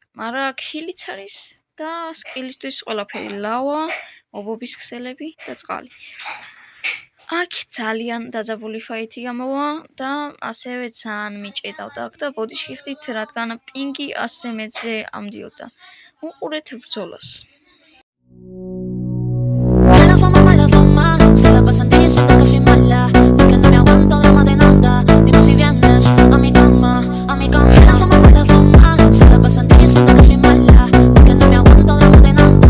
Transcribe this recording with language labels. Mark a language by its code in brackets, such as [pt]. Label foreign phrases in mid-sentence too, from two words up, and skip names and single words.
[ka] მაგრამ აქ ჰილიც არის და სკილისთვის ყველაფერი ლავა, ობობის ქსელები და წყალი. აქ ძალიან დაძაბული ფაითი გამოვა და ასევე ძალიან მიჭედავდა აქ და ბოდიში ხდით, რადგან პინგი 100 მეტრზე ამდიოდა. უყურეთ ბრძოლას. [es] Se la pasan diciendo que soy mala, porque no me aguanto drama de nada. Dime si vienes a mi cama, a mi cama. La fama, se la pasan diciendo que soy mala, porque no me aguanto drama de nada.